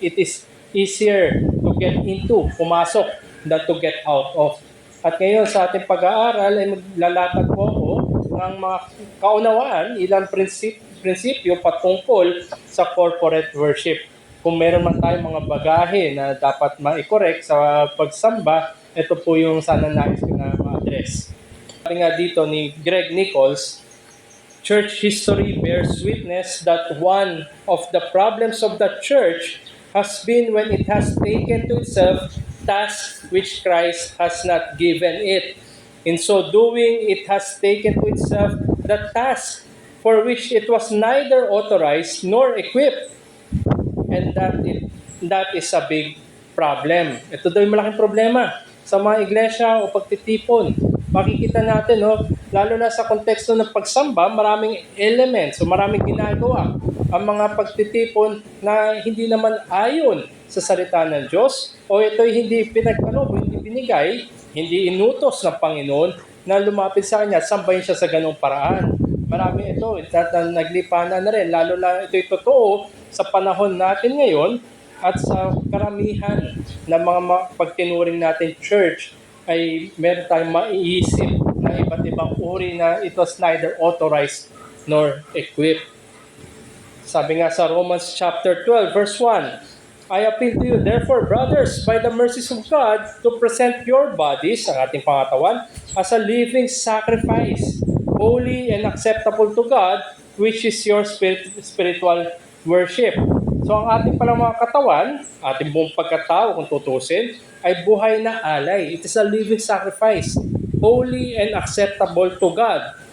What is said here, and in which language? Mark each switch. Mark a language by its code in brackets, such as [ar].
[en] It is easier to get into, pumasok, than to get out of. [tl] At ngayon sa ating pag-aaral ay maglalatag po ako ng mga kaunawaan, ilang prinsipyo patungkol sa corporate worship. Kung meron man tayong mga bagahe na dapat ma-correct sa pagsamba, ito po yung sana nais ko na ma-address. Sabi nga dito ni [en] Greg Nichols, church history bears witness that one of the problems of the church has been when it has taken to itself tasks which Christ has not given it. In so doing, it has taken to itself the task for which it was neither authorized nor equipped. And that is a big problem. [tl] Ito daw yung malaking problema sa mga iglesia o pagtitipon. Makikita natin, lalo na sa konteksto ng pagsamba, maraming elements, so maraming ginagawa ang mga pagtitipon na hindi naman ayon sa salita ng Diyos o ito'y hindi pinagkaloob, hindi binigay, hindi inutos ng Panginoon na lumapit sa Kanya, sambahin siya sa ganong paraan. Marami ito, naglipanan na rin, lalo na ito'y totoo sa panahon natin ngayon at sa karamihan ng mga pagtinuring natin church ay meron tayong maiisip na iba't ibang uri na [en] it was neither authorized nor equipped. [tl] Sabi nga sa Romans chapter 12 verse 1, [en] I appeal to you, therefore, brothers, by the mercies of God, to present your bodies, [tl] ang ating pangatawan, [en] as a living sacrifice, holy and acceptable to God, which is your spiritual worship. [tl] So ang ating palang mga katawan, ating buong pagkatao kung tutusin, ay buhay na alay. [en] It is a living sacrifice, holy and acceptable to God.